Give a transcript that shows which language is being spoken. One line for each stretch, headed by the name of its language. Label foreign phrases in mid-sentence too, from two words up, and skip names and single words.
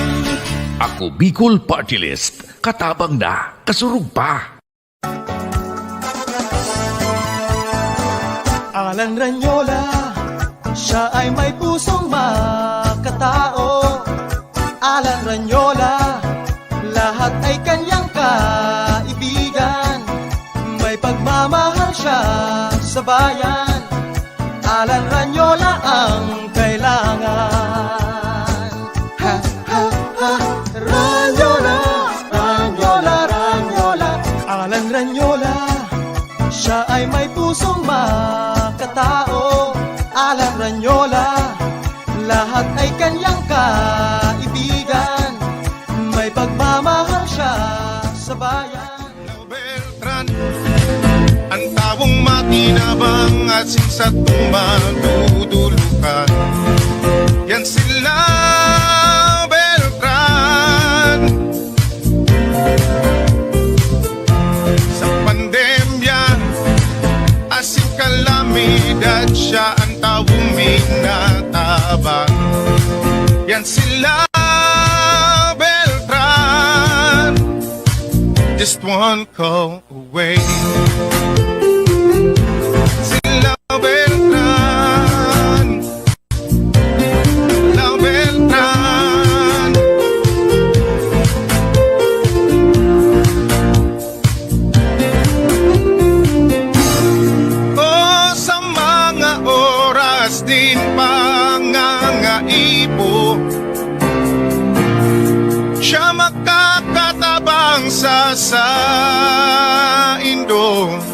Bikol: Ako Bicol Party List. Katabang na, kasurug pa.
Filipino: Alan Ranyola, siya ay may pusong makatao. Alan Ranyola, lahat ay kanyang kaibigan. May pagmamahal siya sa bayan. Alan Ranyola ang kailangan. Ha, ha, ha, Ranyola, Ranyola, Ranyola. Alan Ranyola, siya ay may pusong makatao. Alan Ranyola, lahat ay kanyang kaibigan. May pagmamahal siya sa bayan.
Bikol: Beltran, ang tawong matinabang at sinsatong madudulukan. Yan sila Beltran. Sa pandemya, asing kalamidad, siya ang tawong minatabang. Yan sila Beltran,
English: just one call away.
Bikol: Sila Beltran, La Beltran. Oh, sa mga oras din pangangaipo, siya makakatabang sa saindo.